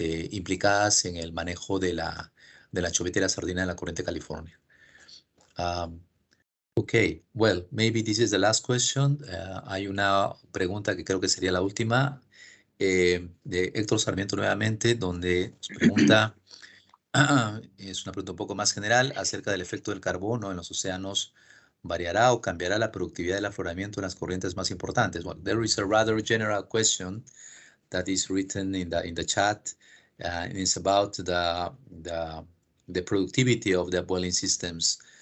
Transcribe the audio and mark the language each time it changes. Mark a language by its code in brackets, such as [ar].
[es] Implicadas en el manejo de la anchoveta y la sardina en la Corriente de California. [en] Okay, well, maybe this is the last question. [es] Hay una pregunta que creo que sería la última, de Héctor Sarmiento nuevamente, donde nos pregunta, es una pregunta un poco más general, acerca del efecto del carbono en los océanos. ¿Variará o cambiará la productividad del afloramiento en las corrientes más importantes? [en] Well, there is a rather general question that is written in the chat, and it's about the productivity of the boiling systems.